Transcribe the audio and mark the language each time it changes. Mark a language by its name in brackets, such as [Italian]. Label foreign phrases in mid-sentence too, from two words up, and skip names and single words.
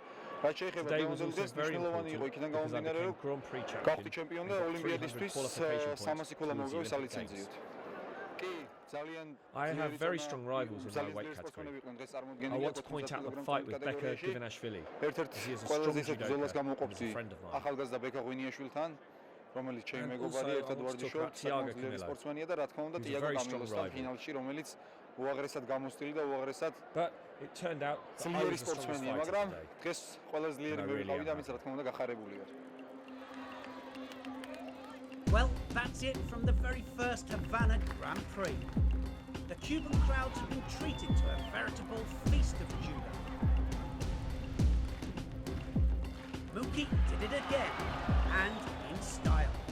[English] Today was also very important because I became Grand Prix champion and got 300 qualification points to the Olympic Games. I have very strong rivals in my weight category. I want to point out the fight with Beka Givenashvili, as he is a strong judoka and is a friend of mine. [Georgian] რომელიც ჩემი მეგობარი ერთად ვარჯიშობთ, ძლიერი სპორტსმენია და რა თქმა უნდა ტიაგო კამილოსთან ფინალში, რომელიც უაღრესად გამოსტილი და უაღრესად ძლიერი სპორტსმენია, მაგრამ დღეს ყველა ძლიერი მივიყავი და ამის რა თქმა უნდა გახარებული ვარ. [English] Well, that's it from the very first Havana Grand Prix. The Cuban crowds have been treated to a veritable feast of judo. Muki did it again, and in style.